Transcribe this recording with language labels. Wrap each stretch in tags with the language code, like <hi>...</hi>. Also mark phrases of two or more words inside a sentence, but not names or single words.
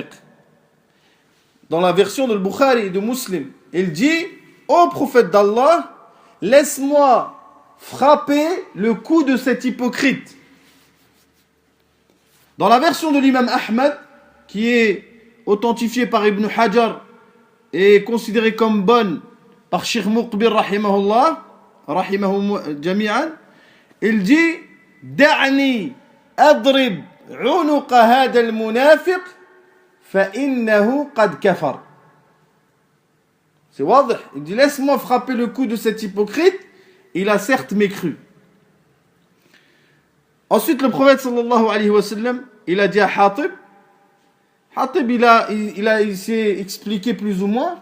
<fr>Dans la version de Bukhari et de Muslim, il dit, ô prophète d'Allah, laisse-moi frapper le cou de cet hypocrite. Dans la version de l'imam Ahmad, qui est authentifiée par Ibn Hajar et considérée comme bonne par Sheikh Muqbil</fr> <ar>رحمه الله، رحمهم جميعا,</ar> <fr>il dit</fr> <ar>دعني أضرب عنق هذا المنافق فإنه قد كفر.</ar> <fr>C'est wadih. Il dit laisse-moi frapper le cou de cet hypocrite, il a certes mécru. Ensuite le prophète</fr> <ar>صلى الله عليه وسلم,</ar> <fr>il a dit à Hatib, Hatib il s'est expliqué plus ou moins.</fr>